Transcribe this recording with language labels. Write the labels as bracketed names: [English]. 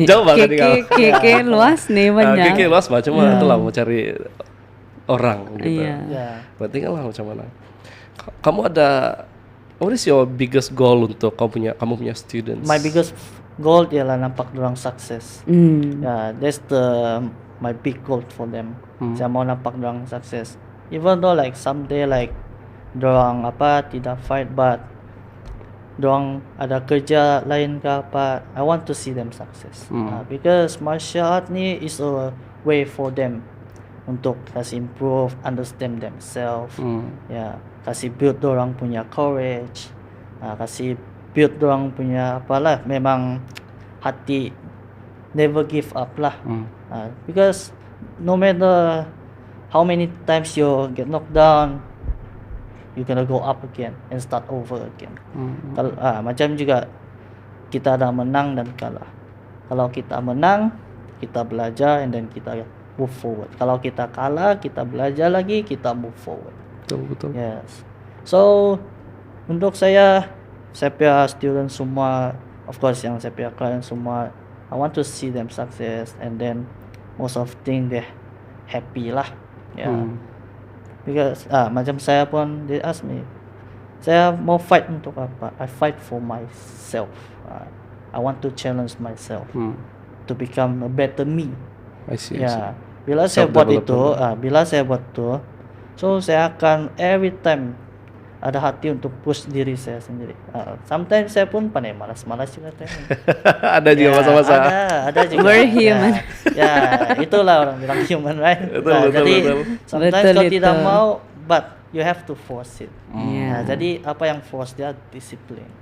[Malay] jauh banget tinggal. Keke luas nih banyak. Keke luas cuma itulah mau cari orang gitu. But tinggal lah macam mana. Kamu ada, [English] what is your biggest goal [Malay] untuk kamu punya students? [English] My biggest [Malay] goal ialah nampak dorang sukses. [English] Yeah, that's my big goal for them. [Malay] Saya mau nampak dorang sukses. [English] Even though like someday like [Malay] dorang tidak fight, but dorang ada kerja lain ke apa, [English] I want to see them success. Because martial art ni is a way for them [Malay] untuk kasih improve, understand themselves. Ya, kasih build dorang punya courage, kasih build dorang punya memang hati [English] never give up [Malay] lah. [English] Because no matter how many times you get knocked down, you gonna go up again and start over again. [Malay] Macam juga kita ada menang dan kalah. Kalau kita menang, kita belajar [English] and then [Malay] kita move forward. Kalau kita kalah, kita belajar lagi, kita move forward. Betul. [English] Yes. So [Malay] untuk saya punya student semua, [English] of course [Malay] yang saya punya client semua, [English] I want to see them success and then most of thing they happy lah. Yeah. [Malay] Because macam saya pun, [English] they ask me, [Malay] saya mau fight untuk apa? [English] I fight for myself. I want to challenge myself to become a better me. I see. [Malay] Ya, bila saya buat itu, so saya akan [English] every time [Malay] ada hati untuk push diri saya sendiri. Sometimes saya pun pandai malas-malas juga tanya. Ada juga masa-masa. Ada juga. [English] We're human. [Malay] Ya, itulah orang bilang human, right? Betul. Jadi sometimes Betul kau tidak itu. [English] mau, but you have to force it. Yeah. [Malay] Jadi apa yang force dia disiplin.